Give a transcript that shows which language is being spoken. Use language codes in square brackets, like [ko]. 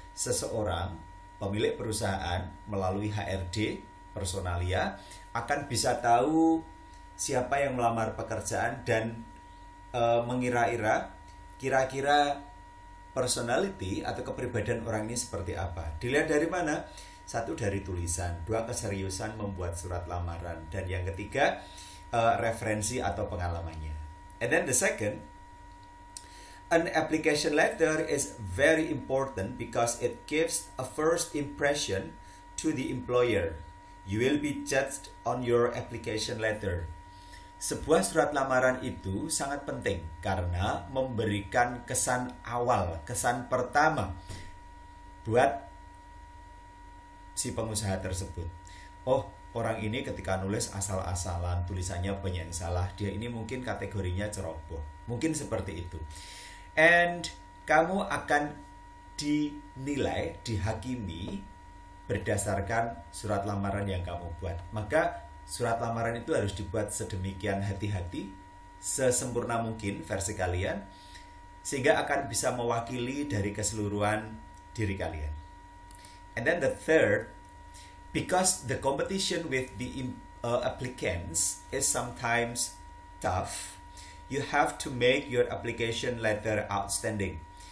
[id] Seseorang pemilik perusahaan melalui HRD, personalia, akan bisa tahu siapa yang melamar pekerjaan dan mengira-ira kira-kira personality atau kepribadian orang ini seperti apa. Dilihat dari mana? 1, dari tulisan, 2, keseriusan membuat surat lamaran, dan yang ketiga referensi atau pengalamannya. [en] And then the second, an application letter is very important because it gives a first impression to the employer. You will be judged on your application letter. [id] Sebuah surat lamaran itu sangat penting karena memberikan kesan awal, kesan pertama buat si pengusaha tersebut. Oh, orang ini ketika nulis asal-asalan, tulisannya banyak yang salah, dia ini mungkin kategorinya ceroboh. Mungkin seperti itu. And kamu akan dinilai, dihakimi berdasarkan surat lamaran yang kamu buat. Maka surat lamaran itu harus dibuat sedemikian hati-hati, sesempurna mungkin versi kalian, sehingga akan bisa mewakili dari keseluruhan diri kalian. [en] And then the third, because the competition with the applicants is sometimes tough, you have to make your application letter outstanding.